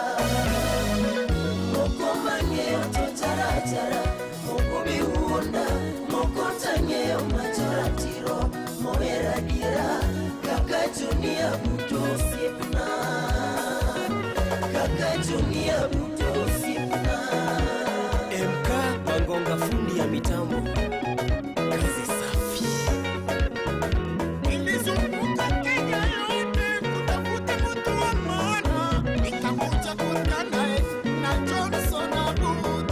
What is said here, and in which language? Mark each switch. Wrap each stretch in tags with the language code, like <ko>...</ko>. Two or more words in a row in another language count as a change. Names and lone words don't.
<luo>Moko mang'eyo to taratara, moko be wuonda, moko tang'eyo majoratiro, mohera dira, kaka Jonia buto osiepna. Kaka Jonia buto osiepna.</luo> <sw>MK Mangonga fundi ya mitambo. Kazi safi. Nilizunguka Kenya yote kutafuta mtu wa maana, nikakuja kukutana na Johnson Abuto.</sw>